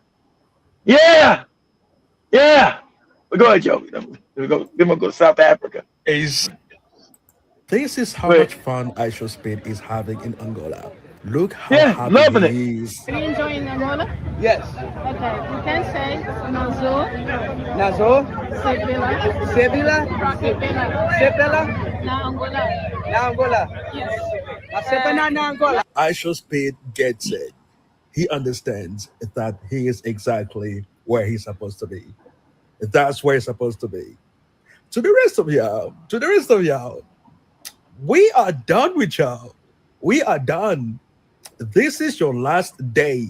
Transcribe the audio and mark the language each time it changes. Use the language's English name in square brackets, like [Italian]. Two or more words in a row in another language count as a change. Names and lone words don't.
[English] Yeah. Yeah. But go ahead, Joe. Then we'll go to South Africa. This is how much fun Ishowspeed is having in Angola. Look how happy loving he is. Are you enjoying Angola? Yes. Okay, you can say Nazo, [Lingala] Nazo, Sebela, Sebila, Sebela, Na Angola. Na Angola. [English] Yes. [Lingala] Sebela na Angola. [English] Ishowspeed gets it. He understands that he is exactly where he's supposed to be. That's where he's supposed to be. To the rest of y'all, we are done with y'all. We are done. This is your last day.